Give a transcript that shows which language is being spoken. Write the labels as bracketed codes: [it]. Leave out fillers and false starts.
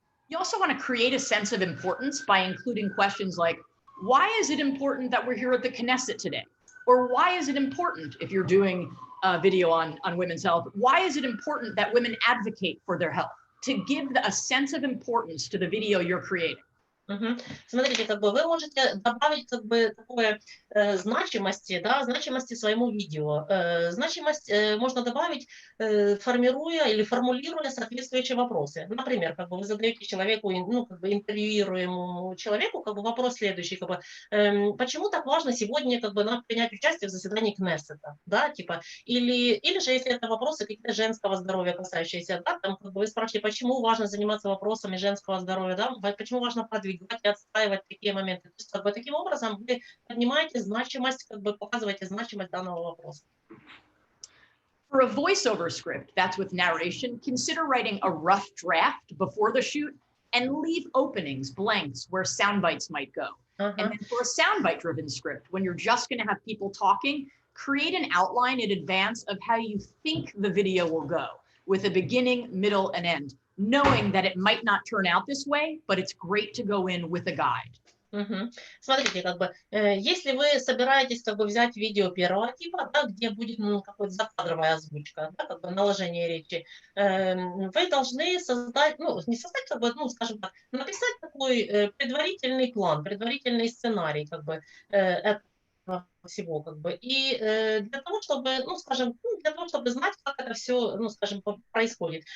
[en] You also want to create a sense of importance by including questions like, why is it important that we're here at the Knesset today? Or why is it important, if you're doing a video on women's health, why is it important that women advocate for their health? To give a sense of importance to the video you're creating. [ru] Смотрите, вы можете добавить такое значимости своему видео. Значимость можно добавить, формируя или формулируя соответствующие вопросы. Например, вы задаете человеку, интервьюируемому человеку, вопрос следующий, почему так важно сегодня, нам принять участие в заседании Кнессета, да, или же, если это вопросы какие-то женского здоровья касающиеся, да, вы спрашиваете, почему важно заниматься вопросами женского здоровья, да, почему важно продвигать и отстаивать такие моменты. То есть, таким образом вы поднимаете значимость, показываете значимость данного вопроса. [en] For a voiceover script, that's with narration, consider writing a rough draft before the shoot and leave openings, blanks, where sound bites might go. And then for a soundbite driven script, when you're just going to have people talking, create an outline in advance of how you think the video will go, with a beginning, middle, and end, knowing that it might not turn out this way, but it's great to go in with a guide. [ru] Смотрите, как бы, если вы собираетесь как бы взять видео первого типа, да, где будет какая-то закадровая озвучка, да, как бы наложение речи, вы должны создать, ну, не создать, как бы, ну, скажем так, написать такой предварительный план, предварительный сценарий, как бы, всего, как бы, и для того, чтобы, ну, скажем, для того, чтобы знать, как это все, ну, скажем, происходит.